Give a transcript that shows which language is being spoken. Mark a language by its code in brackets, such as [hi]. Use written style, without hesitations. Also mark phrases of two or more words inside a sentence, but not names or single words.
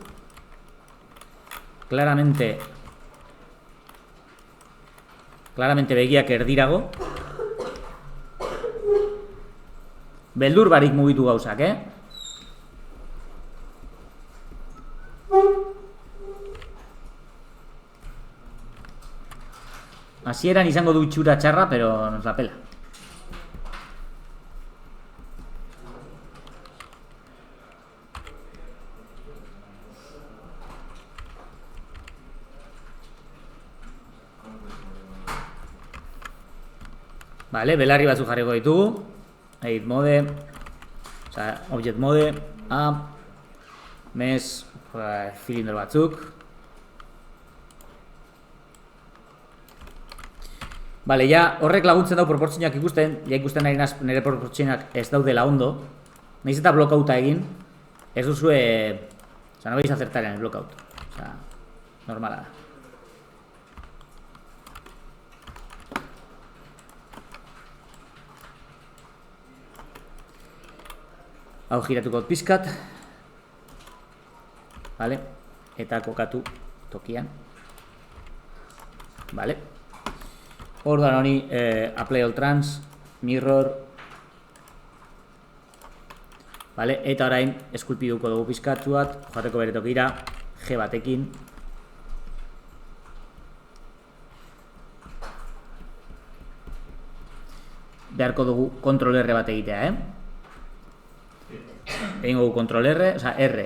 [eu] Claramente begiak erdirago. Beldur barik mugitu gauzak, Hasieran izango du itxura txarra, [es] pero nos la pela. [eu] Vale, belarri batzuk jarriko ditugu. [en] Edit mode, object mode, mesh, [eu] zilindro batzuk. Vale, ja horrek laguntzen dau proportzioak ikusten, ja ikusten nahi nire proportzioak ez daudela ondo. Nahiz eta blockouta egin, ez duzue, [es] no vais a acertar en el blockout. [eu] Normala da. Hau giratuko pizkat. Vale, eta kokatu tokian. Vale. Orduan honi, [en] apply all trans, mirror. [eu] Vale, eta orain eskulpiduko dugu pizkatzu bat, joateko bere tokira, G batekin. Beharko dugu kontrol R bat egitea, Egingo dugu kontrol R, oza, R.